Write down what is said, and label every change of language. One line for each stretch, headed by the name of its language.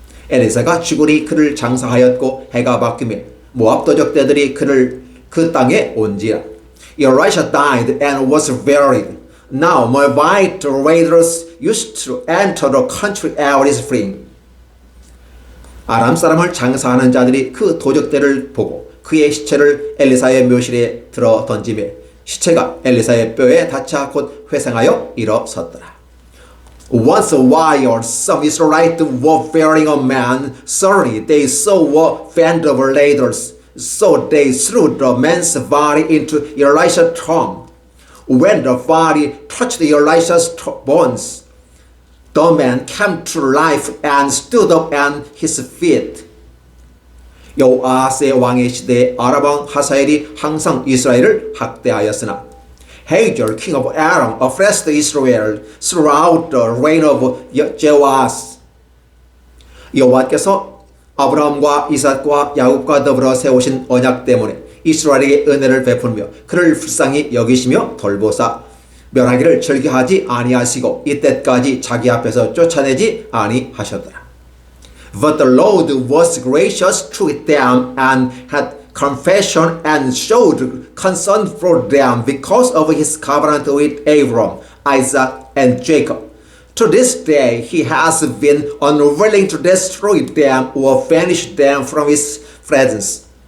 Korean: 엘리사가 죽으니 그를 장사하였고 해가 바뀌며 모압 도적대들이 그를 그 땅에 온지라.
English: Elisha died and was buried. Now Moabite raiders used to enter the country every spring.
Korean: 아람 사람을 장사하는 자들이 그 도적대를 보고 그의 시체를 엘리사의 묘실에 들어 던지매 시체가 엘리사의 뼈에 닿자 곧 회생하여 일어섰더라.
English: Once a while some Israelites were burying a man. Suddenly they saw a band of raiders. So they threw the man's body into Elisha's tomb. When the body touched Elisha's bones, the man came to life and stood up on his feet.
Korean: 여호아스의 왕의 시대에 아람 왕 하사엘이 항상 이스라엘을 학대하였으나
English: Hazael, king of Aram, oppressed Israel throughout the reign of Jehoash.
Korean: 여호와께서 아브라함과 이삭과 야곱과 더불어 세우신 언약 때문에 이스라엘에게 은혜를 베풀며 그를 불쌍히 여기시며 돌보사 멸하기를 즐겨하지 아니하시고 이때까지 자기 앞에서 쫓아내지 아니하셨더라.
English: But the Lord was gracious to them and had compassion and showed concern for them because of his covenant with Abraham, Isaac, and Jacob. To this day he has been unwilling to destroy them or banish them from his presence.